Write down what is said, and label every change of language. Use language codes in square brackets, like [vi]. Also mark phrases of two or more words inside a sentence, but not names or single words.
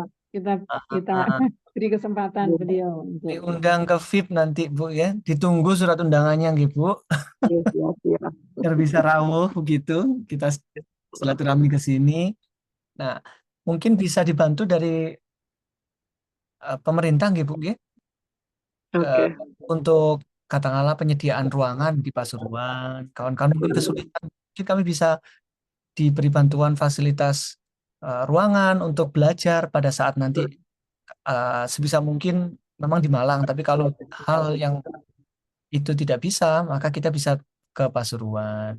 [id] Kita beri kesempatan beliau untuk Diundang ke VIP nanti Bu ya. Ditunggu surat undangannya nggih Bu. Siap. Biar bisa rawuh begitu. Kita silaturahmi ke sini. Nah, mungkin bisa dibantu dari pemerintah nggih Bu nggih. Oke. Untuk katakanlah penyediaan ruangan di Pasuruan, kawan-kawan mungkin kesulitan, mungkin kami bisa diberi bantuan fasilitas ruangan untuk belajar pada saat nanti sebisa mungkin memang di Malang, tapi kalau hal yang itu tidak bisa, maka kita bisa ke Pasuruan.